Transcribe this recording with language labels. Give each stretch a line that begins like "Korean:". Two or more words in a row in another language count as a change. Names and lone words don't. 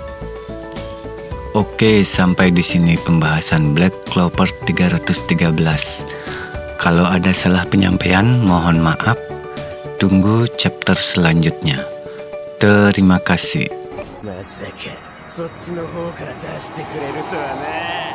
Indonesian: Oke, sampai di sini pembahasan Black Clover 313. Kalau ada salah penyampaian, mohon maaf. Tunggu chapter selanjutnya. Terima kasih.
Japanese: まさかそっちの方から出してくれるとはな。